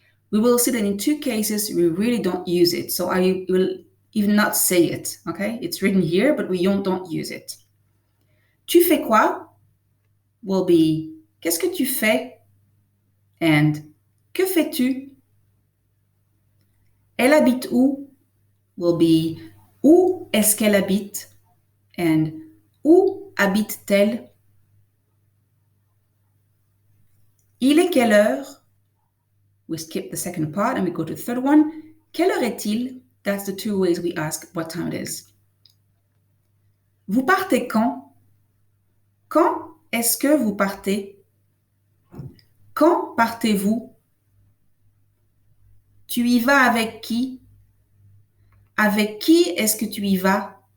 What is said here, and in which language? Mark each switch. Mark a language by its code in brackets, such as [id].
[en] We will see that in two cases we really don't use it, so I will even not say it, okay? It's written here, but we don't use it. [fr] Tu fais quoi? [en] Will be [fr] qu'est-ce que tu fais? And que fais-tu? Elle habite où? [en] Will be [fr] où est-ce qu'elle habite? And où habite-t-elle? Il est quelle heure? [en] We skip the second part and we go to the third one. [fr] Quelle heure est-il? [en] That's the two ways we ask what time it is. [fr] Vous partez quand? Quand est-ce que vous partez? Quand partez-vous? Tu y vas avec qui? Avec qui est-ce que tu y vas?